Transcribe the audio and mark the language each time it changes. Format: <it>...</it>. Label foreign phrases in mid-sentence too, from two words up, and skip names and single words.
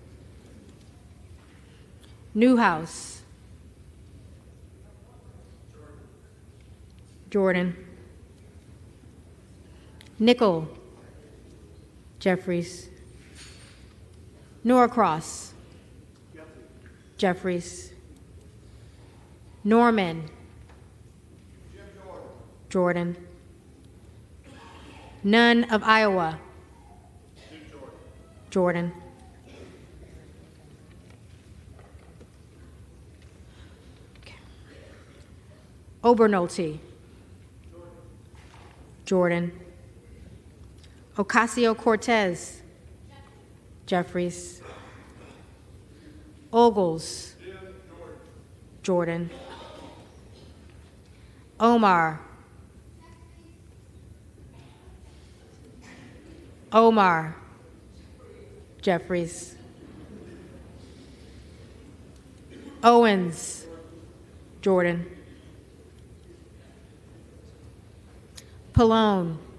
<en>Newhouse. Jordan. Nickel. Jeffries. Norcross. Jeffries. Norman. Jordan. Nunn of Iowa. Jordan. Okay. Obernolte. Jordan. Ocasio-Cortez. Jeffries. Ogles. Jordan. Omar. Omar. Jeffries. Owens. Jordan. Pallone.</en>